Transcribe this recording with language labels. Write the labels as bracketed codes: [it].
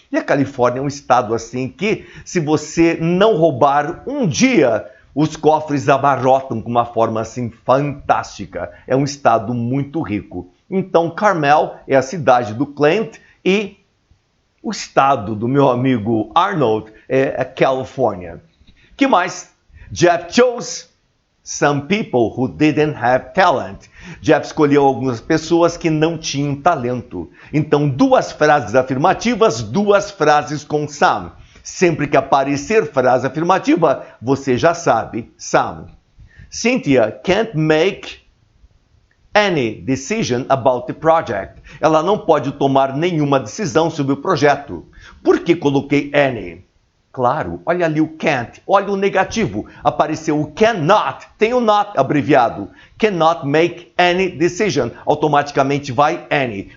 [pt] E a Califórnia é um estado assim que, se você não roubar um dia, os cofres abarrotam com uma forma assim fantástica. É um estado muito rico. Então, Carmel é a cidade do Clint e o estado do meu amigo Arnold é a Califórnia. Que mais? [en] Jeff chose some people who didn't have talent. [pt] Jeff escolheu algumas pessoas que não tinham talento. Então, 2 frases afirmativas, 2 frases com some. Sempre que aparecer frase afirmativa, você já sabe, some. [en] Cynthia can't make any decision about the project. [pt] Ela não pode tomar nenhuma decisão sobre o projeto. Por que coloquei any? Claro, olha ali o can't, olha o negativo. Apareceu o cannot, tem o not abreviado. [en] Cannot make any decision. [pt] Automaticamente vai any.